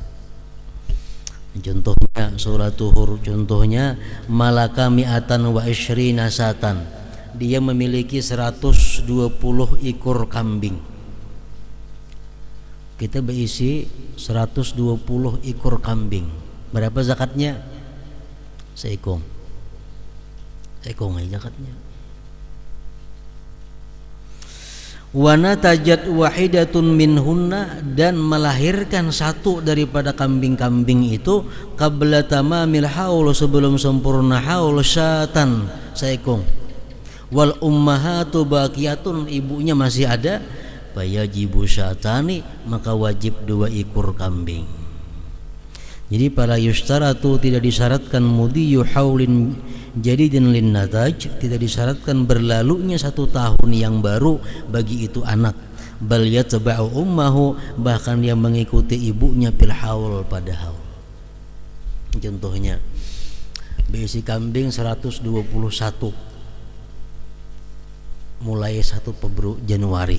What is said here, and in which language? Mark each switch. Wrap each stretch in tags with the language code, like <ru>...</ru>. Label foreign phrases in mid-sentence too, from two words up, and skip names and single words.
<id>Contohnya surah Tuhur, contohnya</id> <ar>ملك مائة وعشرين شاة,</ar> <id>dia memiliki 120 ekor kambing. Kita berisi 120 ekor kambing. Berapa zakatnya? Seekong. Seekong aja zakatnya.</id> <ar>ونتجت واحدة منهن,</ar> <id>dan melahirkan 1 daripada kambing-kambing itu</id> <ar>قبل تمام الحول,</ar> <id>sebelum sempurna haul, syatan, seekong.</id> <ar>والأمهات باقية,</ar> <id>ibunya masih ada,</id> <ar>فيجب شاتان,</ar> <id>maka wajib 2 ekor kambing. Jadi pada yustaratu tidak disyaratkan</id> <ar>مضي حول جديد للنتاج,</ar> <id>tidak disyaratkan berlalunya 1 tahun yang baru bagi itu anak.</id> <ar>بل يتبع أمه,</ar> <id>bahkan dia mengikuti ibunya</id> <ar>في الحول,</ar> <id>pada haul. Contohnya berisi kambing 121 mulai 1 Januari.</id>